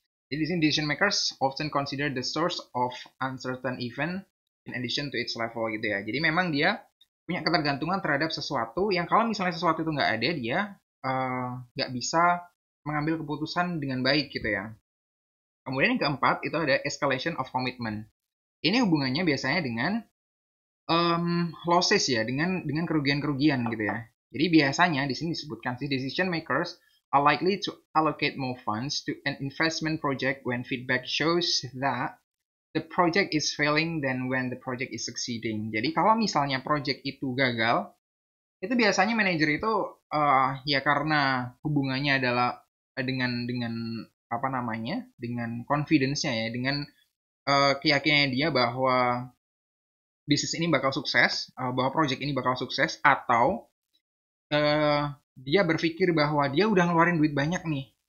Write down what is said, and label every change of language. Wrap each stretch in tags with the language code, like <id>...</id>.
<id>Jadi di sini</id> <en>decision makers often consider the source of uncertain event in addition to its level</en> <id>gitu ya. Jadi memang dia punya ketergantungan terhadap sesuatu yang kalau misalnya sesuatu itu nggak ada, dia nggak bisa mengambil keputusan dengan baik gitu ya. Kemudian yang keempat itu ada escalation of commitment. Ini hubungannya biasanya dengan losses ya, dengan kerugian-kerugian gitu ya. Jadi biasanya di sini disebutkan sih</id> <en>decision makers are likely to allocate more funds to an investment project when feedback shows that the project is failing than when the project is succeeding.</en> <id>Jadi kalau misalnya project itu gagal, itu biasanya manajer itu ya karena hubungannya adalah dengan apa namanya, dengan confidence-nya ya, dengan keyakinannya dia bahwa bisnis ini bakal sukses, bahwa project ini bakal sukses, atau dia berpikir bahwa dia udah ngeluarin duit banyak nih.</id>